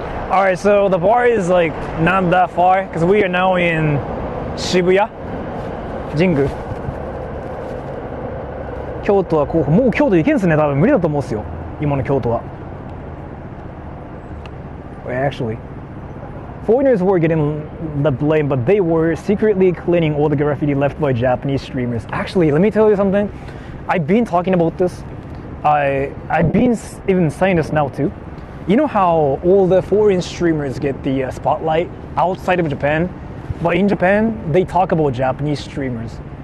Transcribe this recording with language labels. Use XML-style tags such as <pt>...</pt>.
<en>All right, so the bar is like not that far because we are now in Shibuya, Jingu.</en> <ja>京都は候補、もう京都行けんすね、多分無理だと思うんですよ、今の京都は。</ja> <en>Actually, foreigners were getting the blame, but they were secretly cleaning all the graffiti left by Japanese streamers. Actually, let me tell you something. I've been talking about this. I've been even saying this now too. You know how all the foreign streamers get the spotlight outside of Japan, but in Japan they talk about Japanese streamers.</en>